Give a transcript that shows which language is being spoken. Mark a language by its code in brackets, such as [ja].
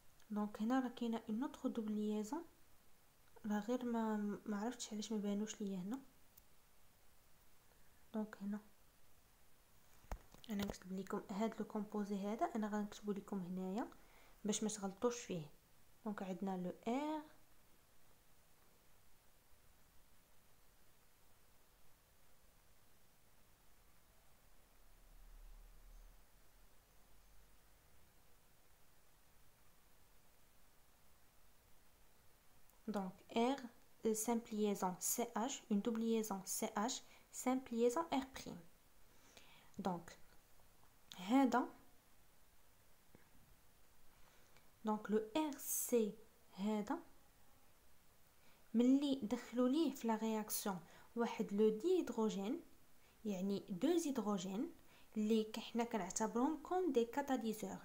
[ar] دونك هنا راه كاينه اون اوتر دوبل ليزون، راه غير ما عرفتش علاش ما بانوش ليا هنا. دونك هنا انا نكتب لكم هاد لو كومبوزي هذا، انا غنكتبو لكم هنايا باش ما تغلطوش فيه. دونك عندنا [fr] لو ار donc R simple liaison CH, une double liaison CH, simple liaison R'. [ar] Donc هذا donc le RC هذا ملي دخلوا ليه في لا رياكسيون واحد لو دي هيدروجين، يعني دو هيدروجين اللي حنا كنعتبرهم كوم دي كاتاليزور.